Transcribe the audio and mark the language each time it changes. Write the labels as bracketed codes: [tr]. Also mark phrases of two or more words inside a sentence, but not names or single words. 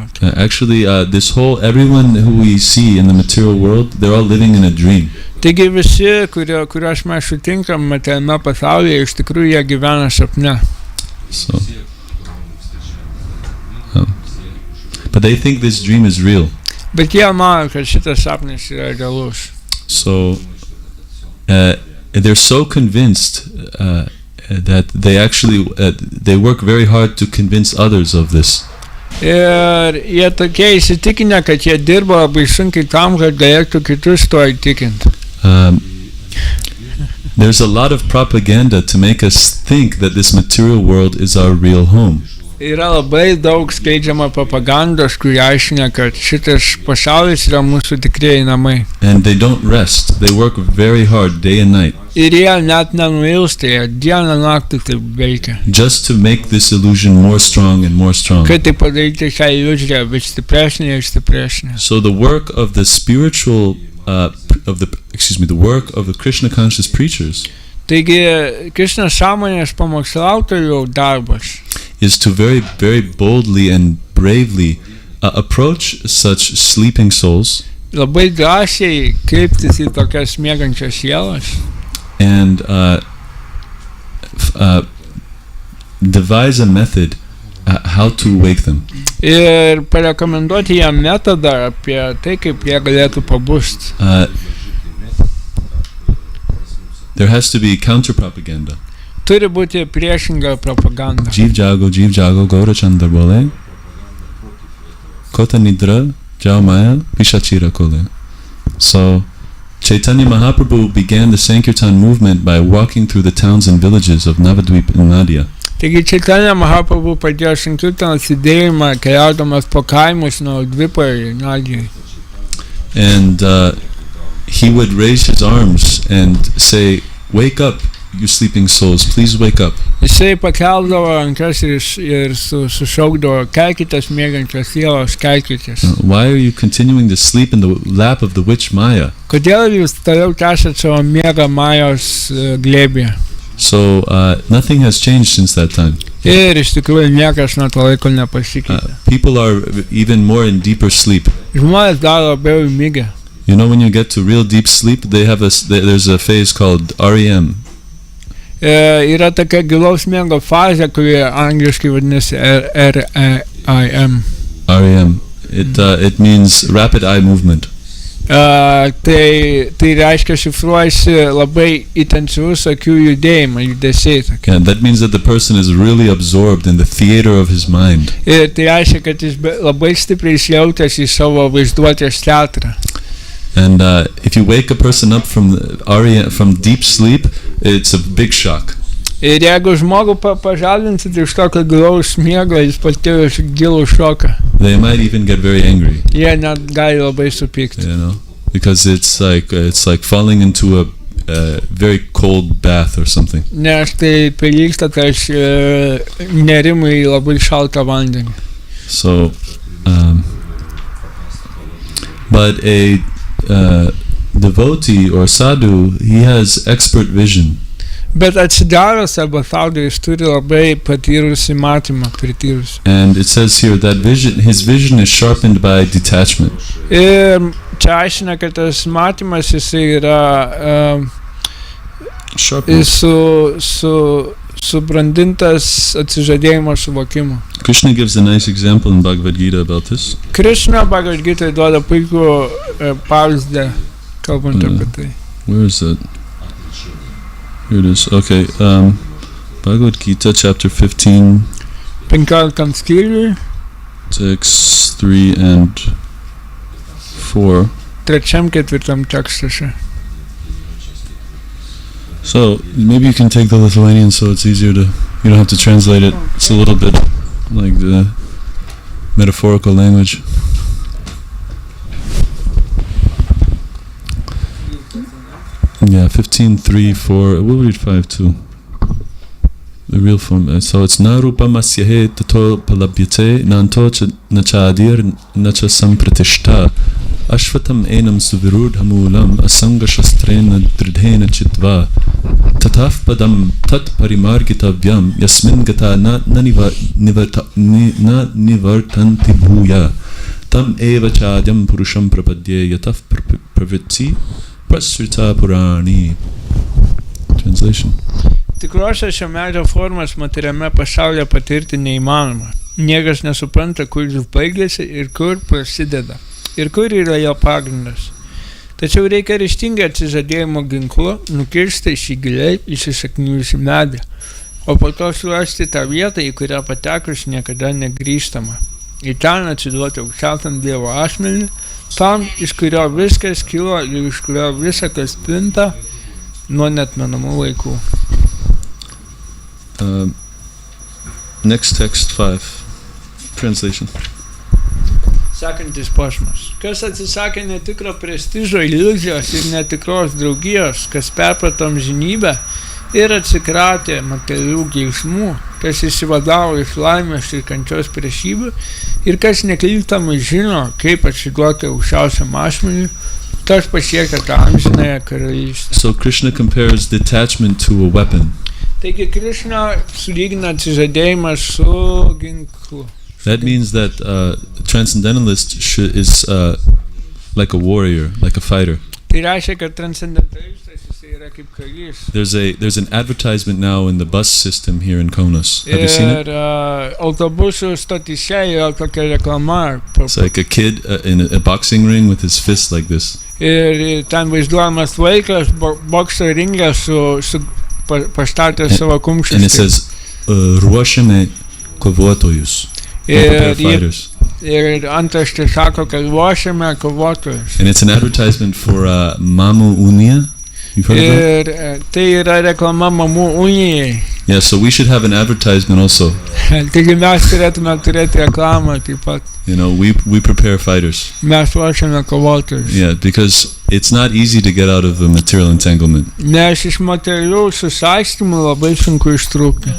[en] Actually, everyone who we see in the material world, they're all living in a dream. [lt] Taigi visi, kuriuos mes sutinkam materialiame pasaulyje, iš tikrųjų jie gyvena sapne. [en] So, but they think this dream is real. [lt] Bet jie mano, kad šitas sapnas yra realus. [en] So, they're so convinced that they actually they work very hard to convince others of this. [lt] Ir jie tokie įsitikinę, kad jie dirba labai sunkiai tam, kad galėtų kitus to įtikinti. [en] There's a lot of propaganda to make us think that this material world is our real home. [lt] Yra labai daug skleidžiama propagandos, kuri aiškina, kad šitas pasaulis yra mūsų tikrieji namai. [en] And they don't rest. They work very hard day and night. [lt] Ir jie net nenuilsta, jie dieną naktį taip veikia. [en] Just to make this illusion more strong and more strong. [lt] Kad tai padaryti šią iliuziją vis stipresnė ir stipresnė. [en] So the work of the spiritual the work of the Krishna conscious preachers [lt] Taigi, Krishna sąmonės pamokslautojų darbas [en] is to very, very boldly and bravely approach such sleeping souls [lt] labai drąsiai kreiptis į tokias miegančias sielas [en] and devise a method how to wake them. [lt] Ir parekomenduoti jam metodą apie tai, kaip jie galėtų pabusti. [en] There has to be counter propaganda. [lt] Turi būti priešinga propaganda. [bn] জীব জাগো, গৌর চন্দ্র বলে। কত নিদ্রা, যাও মায়া, পিশাচীর কোলে. [en] So, Chaitanya Mahaprabhu began the Sankirtan movement by walking through the towns and villages of Navadvip in Nadia. [lt] Taigi Chaitanya Mahaprabhu pradėjo Sankirtanos judėjimą keliaudamas po kaimus nuo Dvipo ir Nadijai. [en] And he would raise his arms and say, "Wake up, you sleeping souls, please wake up." [lt] Jisai pakeldavo rankas ir sušaukdavo, kelkitės miegančios sielos, kelkitės. [en] Why are you continuing to sleep in the lap of the witch Maya? [lt] Kodėl jūs toliau tęsiat savo miegą Majos glėbyje? [en] So nothing has changed since that time. [lt] Ir iš tikrųjų niekas nuo to laiko nepasikeitė. [en] People are even more in deeper sleep. [lt] Žmonės dar labiau įmigę. [en] You know, when you get to real deep sleep, there's a phase called REM. [lt] Yra tokia gilaus miego fazė, kuri angliškai vadinasi REM. [en] REM. It means rapid eye movement. [lt] Tai reiškia šifruojasi labai intensyvus akių judesiai. [en] And that means that the person is really absorbed in the theater of his mind. [lt] Ir tai reiškia, kad jis labai stipriai įsijautęs į savo vaizduotės teatrą. [en] And if you wake a person up from deep sleep, it's a big shock. [lt] Ir jeigu žmogų pažadinsit iš tokio gilaus miego, jis patiria gilų šoką. [en] They might even get very angry. [lt] Jie net gali labai supykti. [en] You know, because it's like falling into a very cold bath or something. [lt] Nes tai prilygsta tarsi nerimui į labai šaltą vandenį. [en] So, but a devotee or sadhu, he has expert vision. [lt] Bet atsidavęs arba tauda jis turi labai patyrusį matymą, prityrusį. [en] And it says here that his vision is sharpened by detachment. [lt] Ir čia aiškina, kad tas matymas jisai yra subrandintas atsižadėjimo suvokimu. [en] Krishna gives a nice example in Bhagavad Gita about this. [lt] Krishna Bhagavad Gita duoda puikų pavyzdį, kalbant apie tai. [en] Where is that? Here it is. Okay. Bhagavad Gita, chapter 15. [lt] 15 skyriui. [en] Texts 3 and 4. [lt] 3-4 tekstuose. [en] So maybe you can take the Lithuanian, so it's easier to. You don't have to translate it. It's a little bit like the metaphorical language. Yeah, 15:3, 4. We'll read 5 too. The real form. So it's [sa] नरूप मस्यहे ततो पलभ्यते नान्तो नचादिर् नच सम्प्रतिष्ठा अश्वत्थम् एनं सुविरूढमूलम् असङ्ग शस्त्रेण दृढेन छित्त्वा ततः पदं तत् परिमार्गितव्यं यस्मिन् गता न निवर्तन्ति भूयः तम् एव चाद्यं पुरुषं प्रपद्ये यतः प्रवृत्तिः प्रसृता पुराणी. [en] Translation. [lt] Tikrosios šio medžio formas materiame pasaulyje patirti neįmanoma. Niekas nesupranta, kur jis baigėsi ir kur prasideda. Ir kur yra jo pagrindas. Tačiau reikia ryžtingai atsižadėjimo ginklu nukirsti šį giliai įsisaknijusi medį, o po to surasti tą vietą, į kurią patekus niekada negrįžtama. Į ten atsiduoti aukščiausiam Dievo asmenį, tam, iš kurio viskas kilo ir iš kurio visa kas plinta nuo neatmenamų laikų. [en] Next text 5. Translation. [lt] Sekantis posmas. Kas atsisakė netikro prestižo, iliuzijos ir netikros draugijos, kas perprato amžinybę ir atsikratė materialių geismų, kas išsivadavo iš laimės ir kančios priešybių ir kas neklystamai žino, kaip atsiduoti aukščiausiam asmeniui, tas pasiekia tą amžinąją karalystę. [en] So Krishna compares detachment to a weapon. [lt] Taigi Krishna sulygina atsižadėjimą su ginklu. [en] That means that transcendentalist is like a warrior, like a fighter. [lt] Tai reiškia, kad transcendentalistas jisai yra kaip karys. [en] There's an advertisement now in the bus system here in Kaunas. Have you seen it? [lt] Ir autobusų stotyse yra tokia reklama. [en] It's like a kid in a boxing ring with his fist like this. [lt] Ir ten vaizduojamas vaikas bokso ringe su pastatė savo kumščius. [en] And it says, [lt] ruošiame kovotojus. Ir antraštė sako, kad ruošiame kovotojus. [en] And it's an advertisement for Mamų unija. You've heard of that? [lt] Ir tai yra reklama Mamų unijai. [en] Yeah, so we should have an advertisement also. [lt] Taigi mes turėtume turėti reklamą taip pat. [en] You know, we prepare fighters. [lt] Mes ruošiame kovotojus. [en] Yeah, because it's not easy to get out of the material entanglement. [lt] Nes iš materialių susaistymų labai sunku ištrūkti.